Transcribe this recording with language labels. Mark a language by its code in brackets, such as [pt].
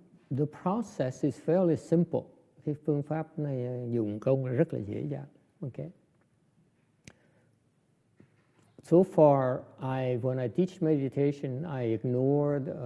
[en] The process is fairly simple. [vi] Cái phương pháp này dùng công rất là dễ dàng. [en] Okay? So far, when I teach meditation, I ignored.